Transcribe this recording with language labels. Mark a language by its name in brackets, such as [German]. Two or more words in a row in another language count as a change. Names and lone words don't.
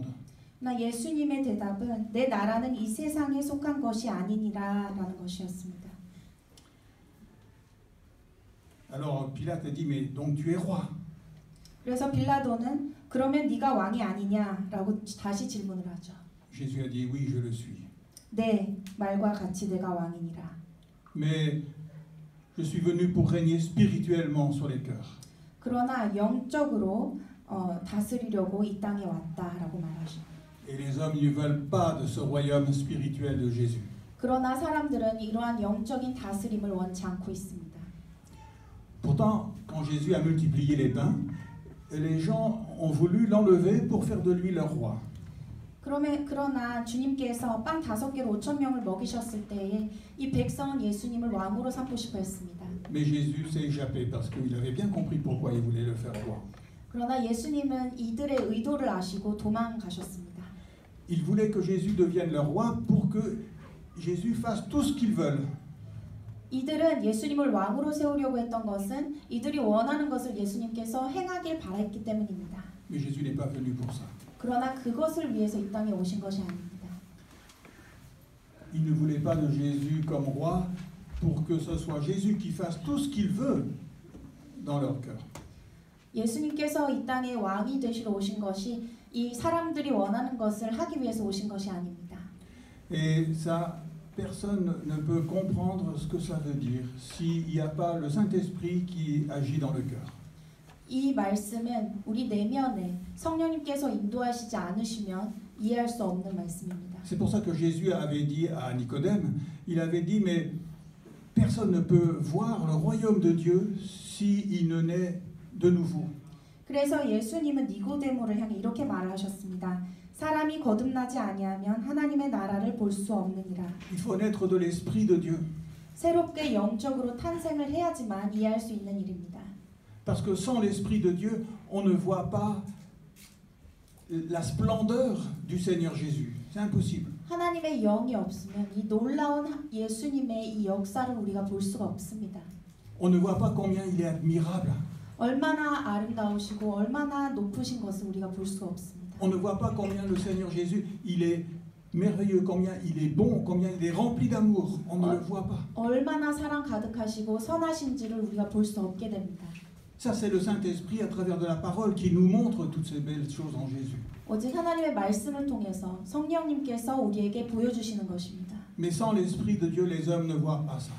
[Korean] 나 예수님의 대답은 내 나라는 이 세상에 속한 것이 아니니라라는 것이었습니다. [French] Alors Pilate a dit, mais donc tu es roi? [Korean] 그래서 빌라도는 그러면 네가 왕이 아니냐라고 다시 질문을 하죠. [French] Jésus a dit, oui, je le suis. [Korean] 네, 말과 같이 내가 왕이니라. [French] Mais je suis venu pour régner spirituellement sur les cœurs. [Korean] 그러나 영적으로 다스리려고 이 땅에 왔다라고 말하죠. [French] Et les hommes ne veulent pas de ce royaume spirituel de Jésus. [Korean] 그러나 사람들은 이러한 영적인 다스림을 원치 않고 있습니다. [French] Pourtant, quand Jésus a multiplié les pains, les gens ont voulu l'enlever pour faire de lui leur roi. [Korean] 그러나 주님께서 빵 5개로 5,000명을 먹이셨을 때에 이 백성은 예수님을 왕으로 삼고 싶어 했습니다. [French] Mais Jésus s'est échappé parce qu'il avait bien compris pourquoi il voulait le faire roi. [Korean] 그러나 예수님은 이들의 의도를 아시고 도망가셨습니다. [French] Il voulait que Jésus devienne leur roi pour que Jésus fasse tout ce qu'ils veulent. [Korean] 이들은 예수님을 왕으로 세우려고 했던 것은 이들이 원하는 것을 예수님께서 행하길 바랐기 때문입니다. [French] Mais Jésus n'est pas venu pour ça. [Korean] 그러나 그것을 위해서 이 땅에 오신 것이 아닙니다. [French] Ils ne voulaient pas de Jésus comme roi pour que ce soit Jésus qui fasse tout ce qu'il veut dans leur cœur. [Korean] 예수님께서 이 땅에 왕이 되시러 오신 것이 이 사람들이 원하는 것을 하기 위해서 오신 것이 아닙니다. [French] Et ça, personne ne peut comprendre ce que ça veut dire s'il n'y a pas le Saint-Esprit qui agit dans le cœur. [Korean] 이 말씀은 우리 내면에 성령님께서 인도하시지 않으시면 이해할 수 없는 말씀입니다. [French] C'est pour ça que Jésus avait dit à Nicodème, il avait dit, mais personne ne peut voir le royaume de Dieu s'il ne naît de nouveau. [Korean] 그래서 예수님은 니고데모를 향해 이렇게 말하셨습니다. 사람이 거듭나지 아니하면 하나님의 나라를 볼 수 없느니라. [French] Il faut naître de l'Esprit de Dieu. [Korean] 새롭게 영적으로 탄생을 해야지만 이해할 수 있는 일입니다. [French] Parce que sans l'Esprit de Dieu, on ne voit pas la splendeur du Seigneur Jésus. C'est impossible. [Korean] 하나님의 영이 없으면 이 놀라운 예수님의 이 역사를 우리가 볼 수가 없습니다. [French] On ne voit pas combien il est admirable. [Korean] 얼마나 아름다우시고 얼마나 높으신 것을 우리가 볼 수 없습니다. [French] On ne voit pas combien le Seigneur Jésus, il est merveilleux, combien il est bon, combien il est rempli d'amour. On ne le voit pas. [Korean] 얼마나 사랑 가득하시고 선하신지를 우리가 볼 수 없게 됩니다. [French] Ça, c'est le Saint-Esprit à travers de la parole qui nous montre toutes ces belles choses en Jésus. [Korean] 오직 하나님의 말씀을 통해서 성령님께서 우리에게 보여주시는 것입니다. [French] Mais sans l'Esprit de Dieu, les hommes ne voient pas ça.